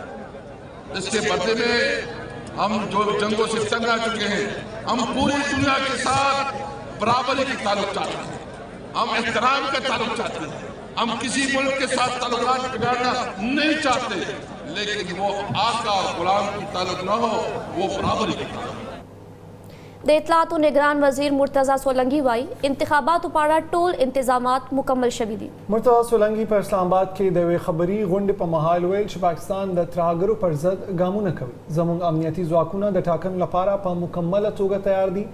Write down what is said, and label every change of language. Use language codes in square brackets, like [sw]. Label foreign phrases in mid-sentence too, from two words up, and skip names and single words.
[ur] اس کے بدلے میں ہم جو جنگوں سے تنگ آ چکے ہیں، ہم پوری دنیا کے ساتھ برابری کے تعلق چاہتے ہیں، ہم احترام کا تعلق چاہتے ہیں. ہم کسی ملک کے ساتھ تعلقات بگاڑنا نہیں چاہتے، لیکن وہ آقا اور غلام کی تعلق نہ ہو، وہ برابری کی تعلق. [ps] د اطلاعات و نگران وزیر مرتضی سولنگی وايي انتخاباتو په اړه ټول انتظامات مکمل شوي دي. مرتضی سولنگی په اسلام آباد کې د یوې خبري غونډې په مهال ویل چې پاکستان د ترهګرو پر ضد ګامونه کوي. زموږ امنیتي ځواکونه د ټاکنو لپاره په مکمله توګه تیار دي.